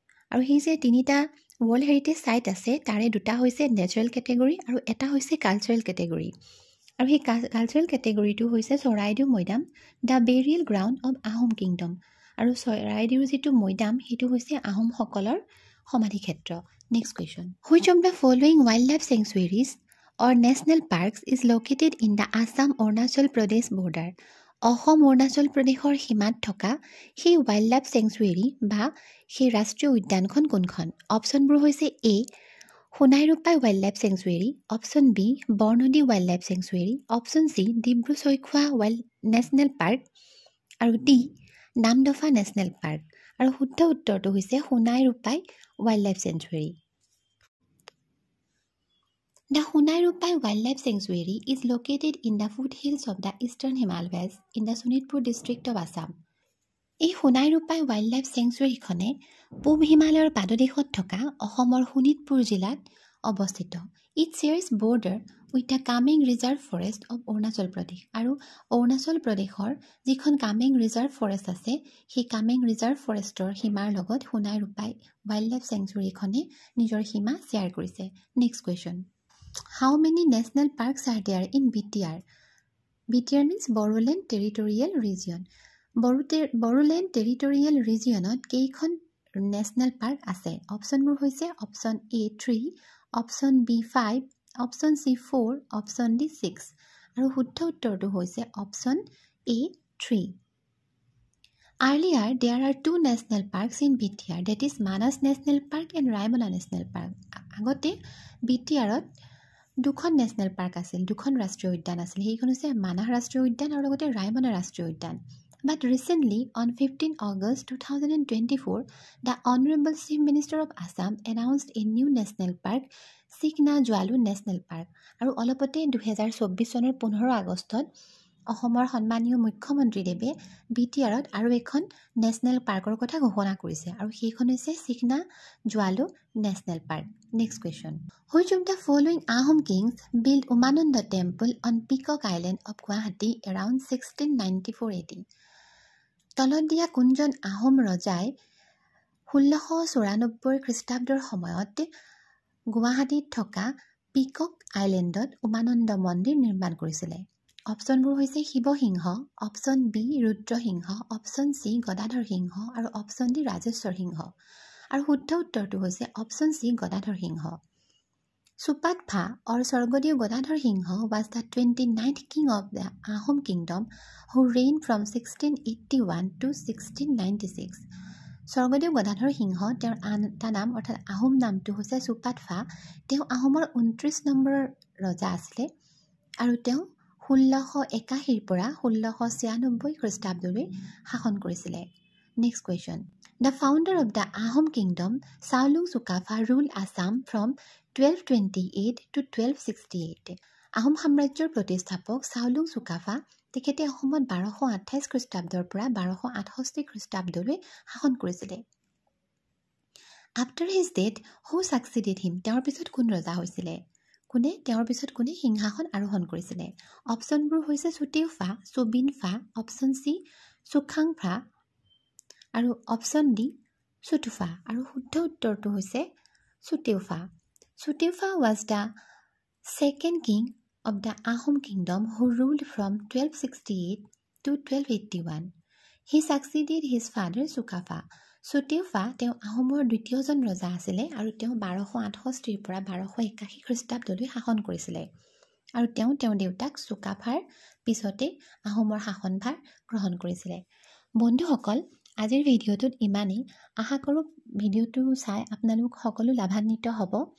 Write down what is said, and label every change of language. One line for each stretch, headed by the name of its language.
Assamese: আৰু সেই যে 3টা ৱৰ্ল্ড হেৰিটেজ চাইট আছে তাৰে 2টা হৈছে নেচাৰেল কেটেগৰী আৰু এটা হৈছে কালচাৰেল কেটেগৰী। আৰু সেই কালচাৰেল কেটেগৰীটো হৈছে চৰাইদেউ মৈদাম,
English: The burial ground of Ahom kingdom.
Assamese: আৰু চৰাইদেউৰ যিটো মৈদাম সেইটো হৈছে আহোমসকলৰ সমাধি ক্ষেত্ৰ।
English: Next question. Which of the following wildlife sanctuaries or national parks is located in the Assam-Arunachal Pradesh border.
Assamese: Assam Arunachal প্ৰদেশৰ সীমাত থকা সেই ৱাইল্ড লাইফ চেংচুৱেৰী বা সেই ৰাষ্ট্ৰীয় উদ্যানখন কোনখন? অপশ্যনবোৰ হৈছে এ Sonai Rupai wild life sanctuary, option B Barnadi wild life sanctuary, option C Dibru Saikhowa wild national park আৰু ডি নামদফা নেশ্যনেল পাৰ্ক। আৰু শুদ্ধ উত্তৰটো হৈছে Sonai Rupai wild life sanctuary.
English: The Hunai Rupai Wildlife Sanctuary is located in the foothills of the Eastern Himalayas in the Sonitpur district of Assam.
Assamese: এই Sonai Rupai wild life চেংচুৱেৰীখনে পূব হিমালয়ৰ পাদদেশত থকা অসমৰ শোণিতপুৰ জিলাত অৱস্থিত।
English: It shares border with the Kameng reserve forest of Arunachal Pradesh.
Assamese: আৰু অৰুণাচল প্ৰদেশৰ যিখন কামেং ৰিজাৰ্ভ ফৰেষ্ট আছে সেই কামেং ৰিজাৰ্ভ ফৰেষ্টৰ সীমাৰ লগত সোণাই ৰূপাই ৱাইল্ড লাইফ চেংচুৱেৰীখনে নিজৰ সীমা শ্বেয়াৰ কৰিছে।
English: Next question, How many national parks are there in BTR? BTR means Bodoland Territorial Region.
Assamese: Bodoland Territorial Regionত কেইখন নেশ্যনেল পাৰ্ক আছে? অপশ্যনবোৰ হৈছে option A 3, option B 5, option C 4, option D 6। আৰু শুদ্ধ উত্তৰটো হৈছে option A 3।
English: Earlier, there are two national parks in BTR, that is Manas National Park and Raimana National Park.
Assamese: আগতে BTRত দুখন national park আছিল, দুখন ৰাষ্ট্ৰীয় উদ্যান আছিল। সেইখন হৈছে মানাহ ৰাষ্ট্ৰীয় উদ্যান আৰু লগতে ৰায়মনা ৰাষ্ট্ৰীয় উদ্যান।
English: But recently, on 15 August 2024, the Honorable Chief Minister of Assam announced a new national park, Sikna Jwalu National Park.
Assamese: আৰু অলপতে 2024 চনৰ 15 আগষ্টত অসমৰ সন্মানীয় মুখ্যমন্ত্ৰীদেৱে BTRত আৰু এখন নেশ্যনেল পাৰ্কৰ কথা ঘোষণা কৰিছে আৰু সেইখন হৈছে চিকনা জোৱালু national park.
English: Next question, Which of the following Ahom kings built Umananda Temple on Peacock Island of Guwahati around 1694 AD?
Assamese: তলত দিয়া কোনজন আহোম ৰজাই 1694 খ্ৰীষ্টাব্দৰ সময়ত গুৱাহাটীত থকা পিকক আইলেণ্ডত উমানন্দ মন্দিৰ নিৰ্মাণ কৰিছিলে? অপশ্যনবোৰ হৈছে Siva Singha, option B Rudrasingha, option C Gadadhar সিংহ আৰু অপশ্যন ডি ৰাজেশ্বৰ সিংহ। আৰু শুদ্ধ উত্তৰটো হৈছে option C Gadadhar Singh.
English: Supatpha or Swargadev Gadadhar Singha was the 29th king of the Ahom kingdom who reigned from 1681 to 1696.
Assamese: Swargadev Gadadhar Singha তেওঁৰ আন এটা নাম অৰ্থাৎ আহোম নামটো হৈছে সুপাতফা। তেওঁ আহোমৰ 29 নম্বৰৰ ৰজা আছিলে আৰু তেওঁ 1681 পৰা 1696 খ্ৰীষ্টাব্দলৈ শাসন কৰিছিলে।
English: Next question. The founder of the Ahom kingdom, Saolung Chukapha, ruled Assam from 1228 to 1268.
Assamese: Ahom সাম্ৰাজ্যৰ প্ৰতিষ্ঠাপক চাওলুং চুকাফা তেখেতে অসমত 1228 খ্ৰীষ্টাব্দৰ পৰা 1268 খ্ৰীষ্টাব্দলৈ শাসন কৰিছিলে।
English: After his death, who succeeded him?
Assamese: তেওঁৰ পিছত কোন ৰজা হৈছিলে? তেওঁৰ পিছত কোনে সিংহাসন আৰোহণ কৰিছিলে? অপশ্যনবোৰ হৈছে চুতেউফা, চুবিনফা, অপশ্যন চি চুখাংফা আৰু অপশ্যন ডি চুটুফা। আৰু শুদ্ধ উত্তৰটো হৈছে চুতেউফা।
English: Suteufa was the second king of the Ahom kingdom who ruled from 1268 to 1281. He succeeded his father Sukapha.
Assamese: Suteufa তেওঁ আহোমৰ দ্বিতীয়জন ৰজা আছিলে আৰু তেওঁ 1268 পৰা 1281 খ্ৰীষ্টাব্দলৈ শাসন কৰিছিলে আৰু তেওঁৰ দেউতাক চুকাফাৰ পিছতে আহোমৰ শাসনভাৰ গ্ৰহণ কৰিছিলে। বন্ধুসকল, আজিৰ ভিডিঅ'টোত ইমানেই। আশা কৰোঁ ভিডিঅ'টো চাই আপোনালোক সকলো লাভান্বিত হ'ব।